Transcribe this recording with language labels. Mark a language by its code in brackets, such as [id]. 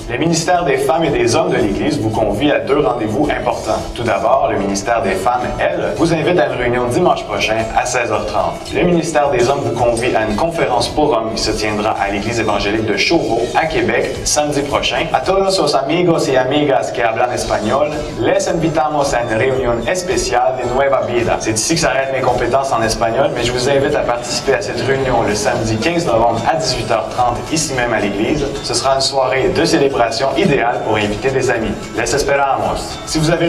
[fr] Le ministère des femmes et des hommes de l'Église vous convie à 2 rendez-vous importants. Tout d'abord, le ministère des femmes, elle, vous invite à une réunion dimanche prochain à 16h30. Le ministère des hommes vous convie à une conférence pour hommes qui se tiendra à l'Église évangélique de Chauveau à Québec samedi prochain. [es] A todos los amigos y amigas que hablan español, les invitamos a [fr] une réunion [es] especial de Nueva Vida. [fr] C'est ici que s'arrêtent mes compétences en espagnol, mais je vous invite à participer à cette réunion le samedi 15 novembre à 18h30 ici même à l'église. Ce sera une soirée de célébration idéale pour inviter des amis. [es] Les esperamos. [fr] Si vous avez